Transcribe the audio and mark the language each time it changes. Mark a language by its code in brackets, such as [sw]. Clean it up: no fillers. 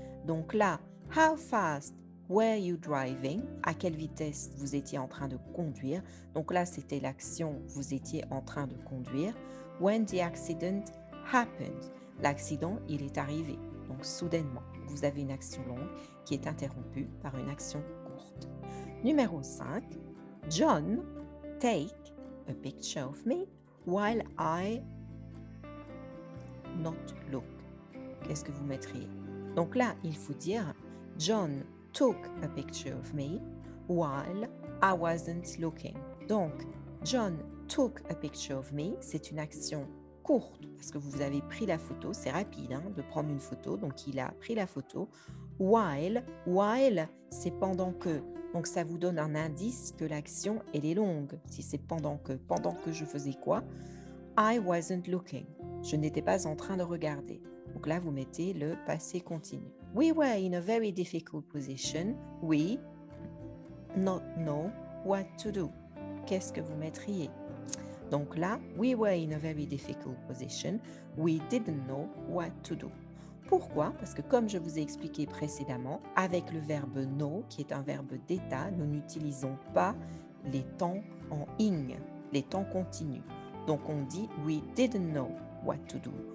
[fr] Donc là, [en] how fast were you driving? [fr] À quelle vitesse vous étiez en train de conduire? Donc là, c'était l'action, vous étiez en train de conduire. [en] When the accident happened. [fr] L'accident, il est arrivé. Donc soudainement, vous avez une action longue qui est interrompue par une action courte. Numéro 5. [en] John, take a picture of me while I not look. [fr] Qu'est-ce que vous mettriez? Donc là, il faut dire [en] John took a picture of me while I wasn't looking. [fr] Donc, [en] John took a picture of me, [fr] c'est une action courte parce que vous avez pris la photo, c'est rapide de prendre une photo, donc il a pris la photo. While, c'est pendant que. Donc ça vous donne un indice que l'action, elle est longue. Si c'est pendant que je faisais quoi? [en] I wasn't looking. [fr] Je n'étais pas en train de regarder. Donc là, vous mettez le passé continu. [en] We were in a very difficult position. We not know what to do. [fr] Qu'est-ce que vous mettriez? Donc là, [en] we were in a very difficult position. We didn't know what to do. [fr] Pourquoi? Parce que comme je vous ai expliqué précédemment, avec le verbe know, qui est un verbe d'état, nous n'utilisons pas les temps en ing, les temps continus. Donc on dit [en] we didn't know what to do.